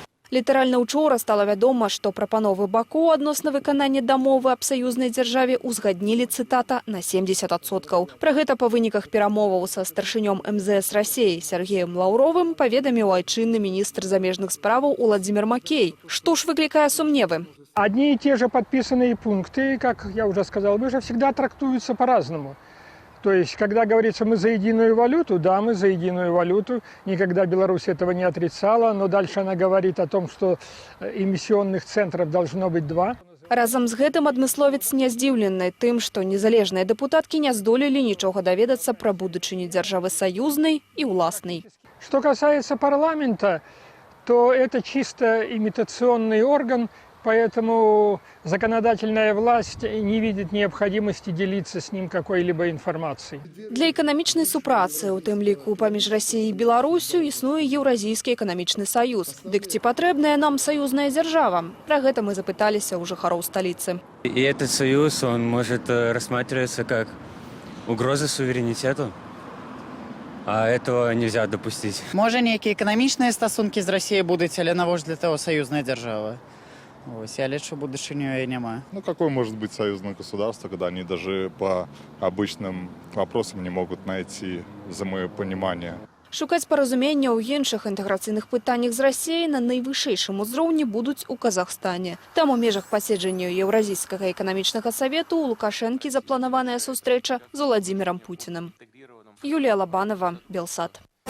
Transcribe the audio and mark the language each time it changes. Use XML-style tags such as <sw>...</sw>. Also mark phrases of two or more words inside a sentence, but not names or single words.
<be>Літаральна учора стала вядома, што прапановы бакоў адносна выканання дамовы аб саюзнай дзяржаве узгаднілі, цытата, на 70%. Пра гэта па выніках перамоваў са старшынём МЗС Расіі Сергеем Лаўровым паведаміў айчынны міністр замежных справаў Уладзімір Макей. Што ж выклікае сумневы?</be> <ru>Одни и те же подписанные пункты, как я уже сказал, выше всегда трактуются по-разному. То есть, когда говорится «мы за единую валюту», да, мы за единую валюту. Никогда Беларусь этого не отрицала, но дальше она говорит о том, что эмиссионных центров должно быть 2.</ru> <be>Разам з гэтым адмысловец не здзіўлены тым, што незалежныя дэпутаткі не здолелі нічога даведацца пра будучыню дзяржавы саюзнай і ўласнай.</be> <ru>Что касается парламента, то это чисто имитационный орган, поэтому законодательная власть не видит необходимости делиться с ним какой-либо информацией.</ru> <be>Для эканамічнай супрацы, у тым ліку паміж Расіяй і Беларусю, існуе Еўразійскі эканамічны саюз. Дык ці патрэбная нам саюзная дзяржава? Пра гэта мы запыталіся ў жыхароў сталіцы.</be> <ru>И этот союз, он может рассматриваться как угроза суверенитету. А этого нельзя допустить.</ru> <be>Може, ніякі еканамічныя стасункі з Расіяй будуць, але навошта для того саюзная дзяржава? Ось, я лечу будущего и нема.</be> <ru>Ну, какое может быть союзное государство, когда они даже по обычным вопросам не могут найти взаимопонимание?</ru> <be>Шукаць паразумення ў іншых інтэграцыйных пытаннях з Расіяй на найвышэйшым узроўні будуць у Казахстане. Там у межах паседжання Еўразійскага эканамічнага савету у Лукашэнкі запланаваная сустрэча з Уладзімірам Пуцінам. Юлія Лабанова, Белсат.</be>